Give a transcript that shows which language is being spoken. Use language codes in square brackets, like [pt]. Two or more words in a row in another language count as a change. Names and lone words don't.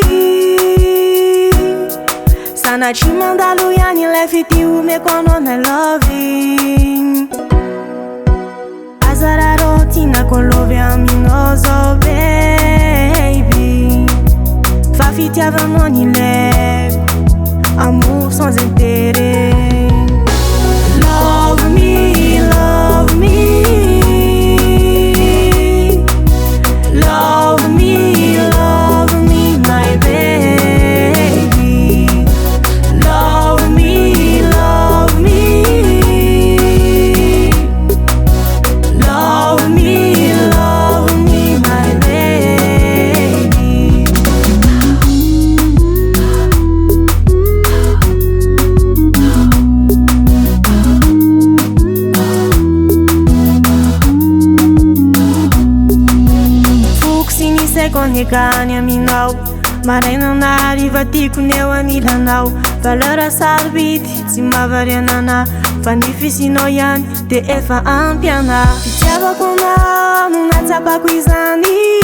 [mg] sanatry mandalo ihany ilay fity omeko anao na loving aza raha rô tianako lovy aminao zao baby fa fitiavanao ny ilaiko [fr] amour sans intérêt. [en] Love me, love me. Love me, love me, my baby. Love me, love me. Love me, love me, my baby. [mg] Konekany aminao maraina na hariva tiako ny eo anilanao valeur sarobidy tsy mahavarianana fa ny fisinao ihany de efa ampy ana fitiavako anao no natsapako izany